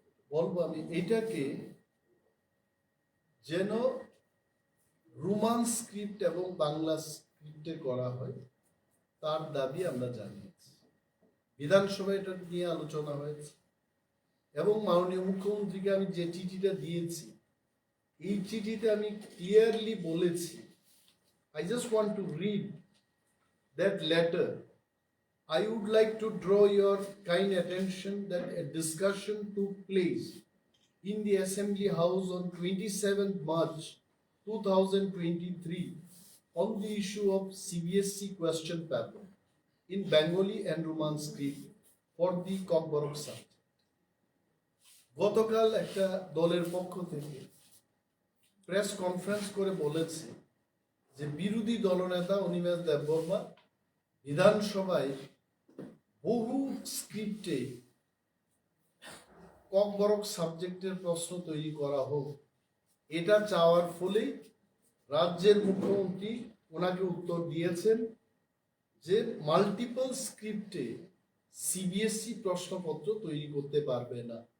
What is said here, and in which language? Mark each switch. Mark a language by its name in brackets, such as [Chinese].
[Bangla] বলবো আমি, এটাকে যেন রোমান স্ক্রিপ্ট এবং বাংলা স্ক্রিপ্টে করা হয় তার দাবি আমরা জানিয়েছি। বিধানসভায় এটা নিয়ে আলোচনা হয়েছে এবং মাননীয় মুখ্যমন্ত্রীকে আমি যে চিঠিটা দিয়েছি এই চিঠিতে আমি ক্লিয়ারলি বলেছি, [English] I just want to read that letter. I would like to draw your kind attention that a discussion took place in the Assembly House on 27th March 2023 on the issue of CBSE question paper in Bengali and Roman script for the Kokborok subject. [Bangla] গতকাল একটা দলের পক্ষ থেকে press conference করে বলেছে যে বিরোধী দলনেতা অনিমেষ দেববর্মা বিধানসভায় বহু স্ক্রিপ্টে ককবরক সাবজেক্টের প্রশ্ন তৈরি করা হোক, এটা চাওয়ার ফলেই রাজ্যের মুখ্যমন্ত্রী ওনাকে উত্তর দিয়েছেন যে মাল্টিপল স্ক্রিপ্টে সিবিএসই প্রশ্নপত্র তৈরি করতে পারবে না।